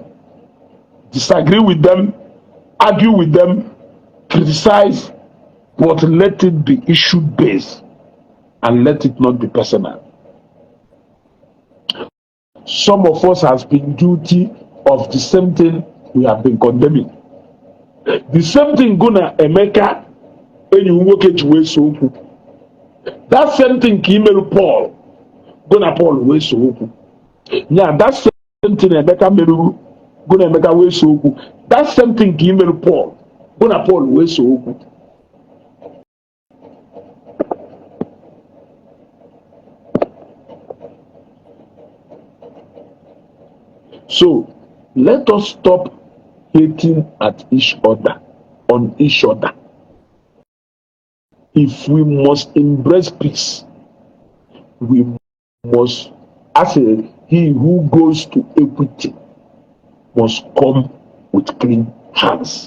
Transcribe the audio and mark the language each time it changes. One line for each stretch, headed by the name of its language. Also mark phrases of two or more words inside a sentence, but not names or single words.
English: Disagree with them, argue with them, criticize, but let it be issue based and let it not be personal. Some of us has been guilty of the same thing we have been condemning. The same thing
Igbo: gonna Emeka enyi nwoke ji wee so okwu.
English: That same thing
Igbo: ka imelu Paul gonna Paul wee so okwu.
English: Yeah, that same thing
Igbo: Emeka meru gonna Emeka wee so okwu.
English: That same thing
Igbo: ka imelu Paul gonna Paul wee so okwu.
English: So let us stop hating at each other, on each other. If we must embrace peace, we must, as he who goes to equity must come with clean hands.